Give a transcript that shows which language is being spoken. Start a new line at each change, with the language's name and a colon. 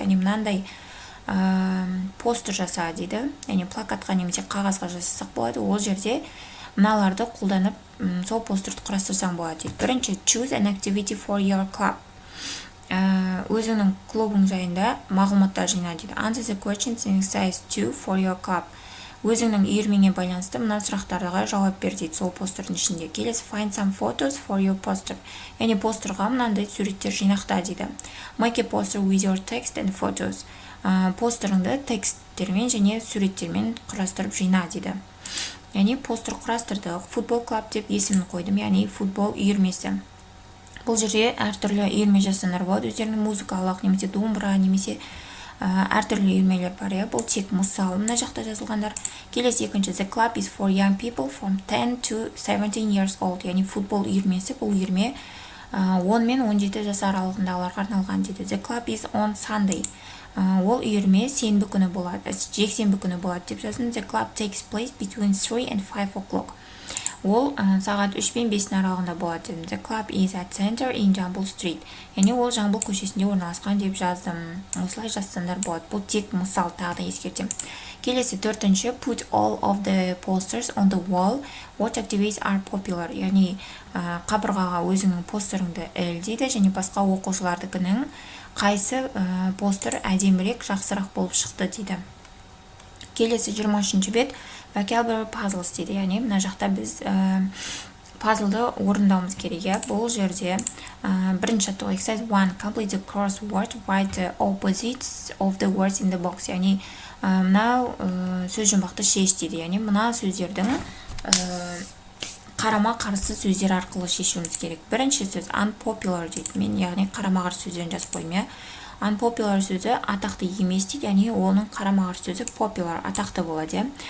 Kazakh: Яғни мынандай постер жаса дейді. Яғни плакатқа немесе қағазға жасасақ болады. Ол жерде мыналарды қолданып сол постерді құрастырсаң болады дейді. Бірінші
English: choose an activity for your club.
Kazakh: Өзіңнің клубың жайында мағлұматтар жина дейді.
English: Answer the questions in exercise 2 for your club.
Kazakh: Өзіңнің үйірмеңе байланысты мына сұрақтарға жауап бер дейді сол постердің ішінде. Келесі
English: find some photos for your poster.
Kazakh: Яғни постерға мынандай суреттер жинақта дейді.
English: Make a poster with your text and photos.
Kazakh: Постеріңді тексттермен және суреттермен құрастырып жина дейді. Яғни постер құрастырдық. Футбол клуб деп есімін қойдым, яғни футбол үйірмесі. Бұл жерде әртүрлі үйірме жасанар болады. Өздерінің музыкалық немесе домбыра немесе әртүрлі үйірмелер бар. Бұл тек мысал мына жақта жазылғандар. Келесі 2-ші
English: the club is for young people from 10 to 17 years old.
Kazakh: Яғни футбол үйірмесі. Бұл үйірме 10 мен 17 жас аралығындағыларға арналған дейді.
English: The club is on Sunday.
Kazakh: Ол үйірме сенбі күні болады, жексенбі күні болады деп жаздым.
English: The club takes place between 3 and 5 o'clock.
Kazakh: Ол сағат 3 пен 5 аралығында болады.
English: The club is at center in Жамбыл Street.
Kazakh: Яғни ол Жамбыл көшесінде орналасқан деп жаздым. Осылай жазсаңдар болады. Бұл тек мысал, тағы да ескертем. Келесі 4-ші
English: put all of the posters on the wall. What activities are popular?
Kazakh: Яғни қабырғаға өзіңнің постеріңді іл дейді, және басқа оқушылардыкінің қайсы постер әдемірек, жақсырақ болып шықты дейді. Келесі 23-ші бет
English: vocabulary puzzles
Kazakh: дейді. Яғни мына жақта біз пазлды орындауымыз керек. Бұл жерде бірінші жаттығу
English: exercise 1 complete the crossword, write the opposites of the words in the box.
Kazakh: Яғни мынау сөз жұмбақты шеш дейді. Яғни мына сөздердің қарама-қарсы сөздер арқылы шешуіміз керек. Бірінші сөз unpopular дейді. Мен яғни қарама-қарсы сөздерін жазып қойдым. Unpopular сөзі атақты емес дейді, яғни оның қарама-қарсы сөзі popular, атақты болады.